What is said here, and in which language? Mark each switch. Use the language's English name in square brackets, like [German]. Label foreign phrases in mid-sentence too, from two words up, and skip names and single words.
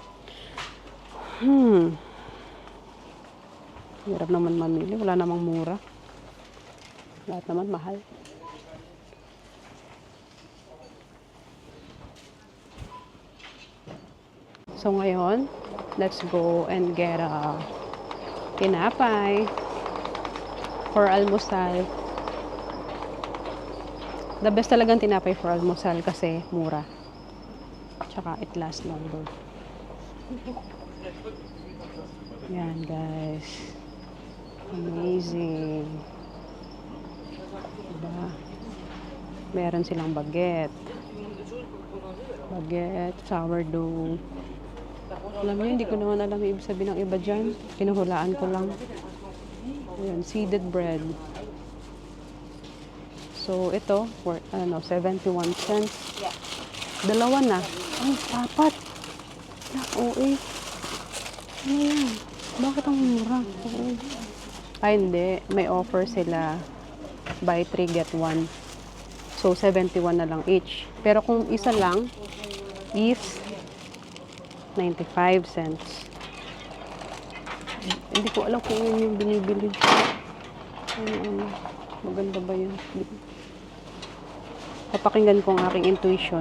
[Filipino] Hirap naman mamili. Wala namang mura. Lahat naman mahal. So ngayon, [English] let's go and get a tinapay for almusal. The best [Filipino] talagang tinapay for almusal kasi mura. [English] Tsaka it lasts longer. [Filipino] Yan guys. Amazing. Diba? Meron silang baguette. Baguette, sourdough. Alam niyo, hindi ko naman alam yung ibig sabihin ng iba dyan. Kinuhulaan ko lang. Ayan, [English] seeded bread. [Filipino] So, ito, for, 71 cents. Dalawa na. Ay, apat. OA. Ano yan? Bakit ang mura? Ay, hindi. May offer sila. [English] Buy 3, get 1. [Filipino] So, 71 na lang each. Pero kung isa lang, is 95 cents. Hindi ko alam kung yun yung binibili. Maganda ba yun? Papakinggan ko ang aking intuition.